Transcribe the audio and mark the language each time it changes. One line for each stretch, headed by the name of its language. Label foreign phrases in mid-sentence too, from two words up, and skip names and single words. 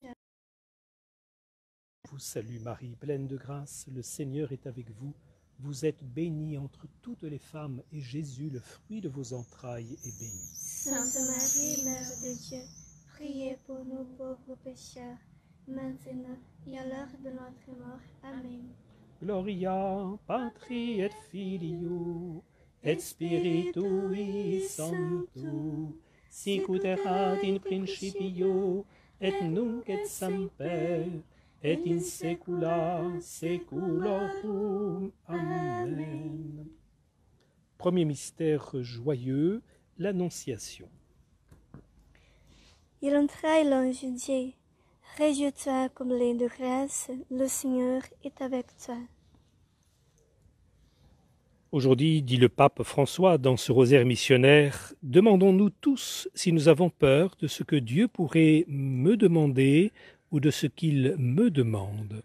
French: Je vous salue Marie, pleine de grâce, le Seigneur est avec vous. Vous êtes bénie entre toutes les femmes, et Jésus, le fruit de vos entrailles, est béni. Sainte Marie, Mère de Dieu, priez pour nous pauvres pécheurs, maintenant et à l'heure de notre mort. Amen.
Latin: Gloria Patri et Filio et Spiritui Sancto, sicut erat in principio et nunc et semper et in saecula saeculorum. Amen.
French: Premier mystère joyeux, l'Annonciation. Il entra l'ange Dieu. Réjouis-toi comblé de grâce, le Seigneur est avec toi. Aujourd'hui, dit le pape François dans ce rosaire missionnaire, demandons-nous tous si nous avons peur de ce que Dieu pourrait me demander ou de ce qu'il me demande.